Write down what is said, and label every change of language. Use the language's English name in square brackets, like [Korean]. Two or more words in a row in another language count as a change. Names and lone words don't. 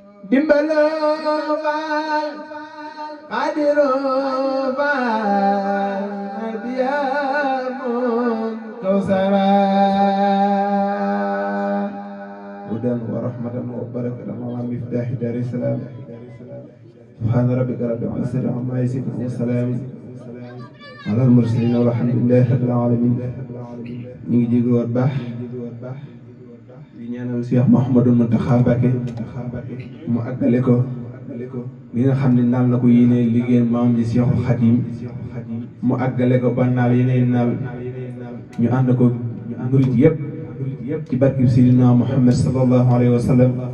[Arabic] Dimbaloo Faal, Xaadiroo Faal, Madiya Muntazara. هدى ورحمة وبركة على مفتاح دار السلام. سبحان ربك رب العزة عما يصفون، وسلام على المرسلين، والحمد لله رب العالمين. [Wolof] Ñu ngi jégalu waat baax. Di ñaanal Cheikh Mouhamadou Mountakha Mbacké mu àggale ko. Li nga xam ne naan na ko yéene liggéey maam ji Cheikhul Khadim, mu àggale ko ba naal yeneen naal. Ñu ànd ko murid yépp ci barkeb Seydina Muhammad [Arabic] صلى الله عليه وسلم.